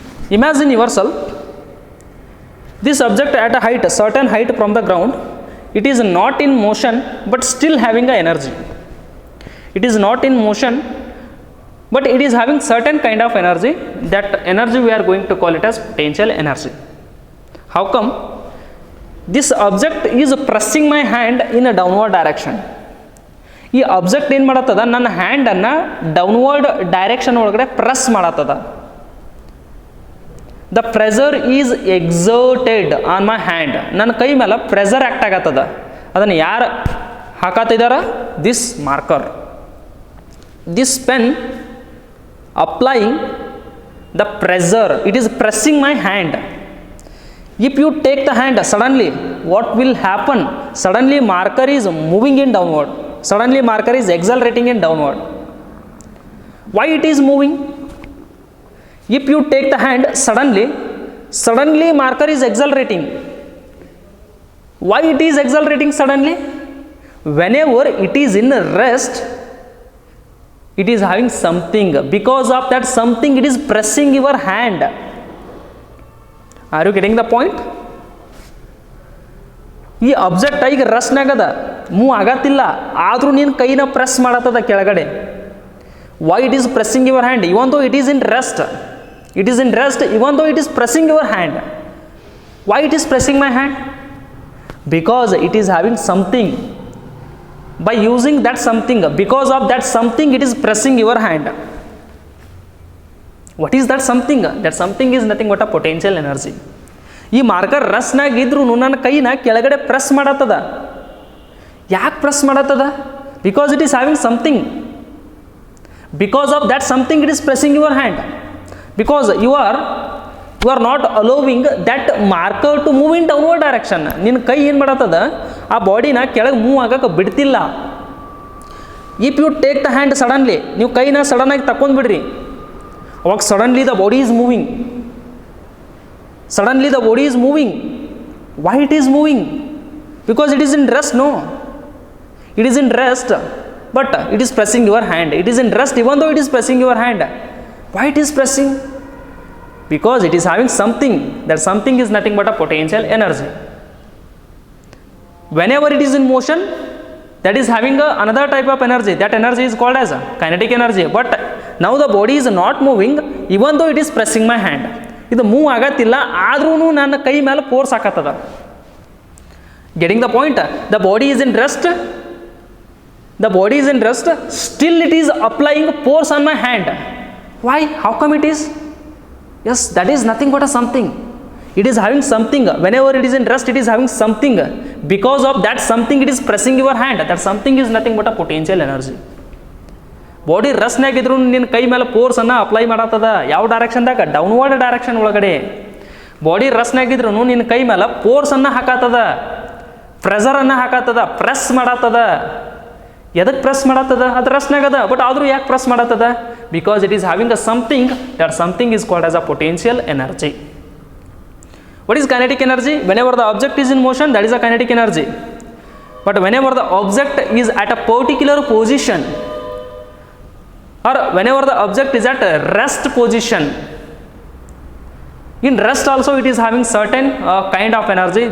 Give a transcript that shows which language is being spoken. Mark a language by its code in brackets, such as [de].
[en] Imagine yourself, this object at a height, a certain height from the ground, it is not in motion but still having a energy. It is not in motion but it is having certain kind of energy. That energy we are going to call it as potential energy. How come? This object is pressing my hand in a downward direction. [kn] ಈ object ಏನು ಮಾಡತ್ತದ, ನನ್ನ ಹ್ಯಾಂಡನ್ನು downward direction ಒಳಗಡೆ press ಮಾಡತ್ತದ. [en] The pressure is exerted on my hand. [kn] ನನ್ನ ಕೈ ಮೇಲೆ pressure act ಆಗತ್ತದ. ಅದನ್ನು ಯಾರು ಹಾಕತ್ತಿದಾರ? [en] This marker, this pen applying the pressure, it is pressing my hand. If you take the hand, suddenly what will happen? Suddenly marker is moving in downward. Suddenly marker is accelerating in downward. Why it is moving? If you take the hand, suddenly marker is accelerating. Why it is accelerating suddenly? Whenever it is in rest, it is having something. Because of that something, it is pressing your hand. Are you getting the point? [kn] ಈ object ಈಗ ರೆಸ್ಟ್ನಾಗದ, move ಆಗತ್ತಿಲ್ಲ, ಆದರೂ ನೀನು ಕೈನ press ಮಾಡತ್ತದ ಕೆಳಗಡೆ. [en] Why it is pressing your hand even though it is in rest? It is in rest even though it is pressing your hand. Why it is pressing my hand? Because it is having something. By using that something, because of that something it is pressing your hand. What is that something? That something is nothing but a potential energy. [kn] ಈ marker ರಸ್ನಾಗ ಇದ್ರೂ ನನ್ನ ಕೈನ ಕೆಳಗಡೆ press ಮಾಡತ್ತದ. ಯಾಕೆ press ಮಾಡತ್ತದ? [en] Because it is having something. Because of that something it is pressing your hand. Because you are not allowing that marker to move in downward direction. [kn] ನಿನ್ನ ಕೈ ಏನು ಮಾಡತ್ತದ, ಆ ಬಾಡಿನ ಕೆಳಗೆ ಮೂವ್ ಆಗಕ್ಕೆ ಬಿಡ್ತಿಲ್ಲ. [en] if you take the hand suddenly, [kn] ನೀವು ಕೈನ ಸಡನ್ನಾಗಿ ತಗೊಂಡ್ಬಿಡ್ರಿ, ಅವಾಗ [en] Suddenly the body is moving. Suddenly the body is moving. Why it is moving? Because it is in rest, no? It is in rest, but it is pressing your hand. It is in rest even though it is pressing your hand. Why it is pressing? Because it is having something. That something is nothing but a potential energy. Whenever it is in motion, that is having another type of energy. That energy is called as a kinetic energy. But now the body is not moving even though it is pressing my hand. [kn] ಇದು move ಆಗತ್ತಿಲ್ಲ, ಆದ್ರೂ ನನ್ನ ಕೈ ಮೇಲೆ force ಹಾಕತ್ತದ. [en] Getting the point? The body is in rest, the body is in rest, still it is applying force on my hand. Why? How come it is? Yes, that is nothing but a something. It is having something. Whenever it is in rest, it is having something. Because of that something, it is pressing your hand. That something is nothing but a potential energy. [kn] Body ರೆಸ್ಟ್ನಾಗಿದ್ರು ನಿನ್ನ ಕೈ ಮೇಲೆ ಫೋರ್ಸನ್ನು apply ಮಾಡತ್ತದ. ಯಾವ ಡೈರೆಕ್ಷನ್ದಾಗ? Downward direction ಒಳಗಡೆ. Body ರೆಸ್ಟ್ನಾಗಿದ್ರು ನಿನ್ನ ಕೈ ಮೇಲೆ ಫೋರ್ಸನ್ನು ಹಾಕತ್ತದ, ಪ್ರೆಸರನ್ನು ಹಾಕತ್ತದ, press ಮಾಡತ್ತದ. ಎದಕ್ಕೆ ಪ್ರೆಸ್ ಮಾಡತ್ತದ ಅದು ರೆಸ್ಟ್ನಾಗ ಅದ, ಬಟ್ ಆದರೂ ಯಾಕೆ ಪ್ರೆಸ್ ಮಾಡತ್ತದ? [en] Because it is having a something, that something is called as a potential energy. What is kinetic energy? Whenever the object is in motion, that is a kinetic energy. But whenever the object is at a particular position, or whenever the object is at a rest position, in rest also it is having certain kind of energy.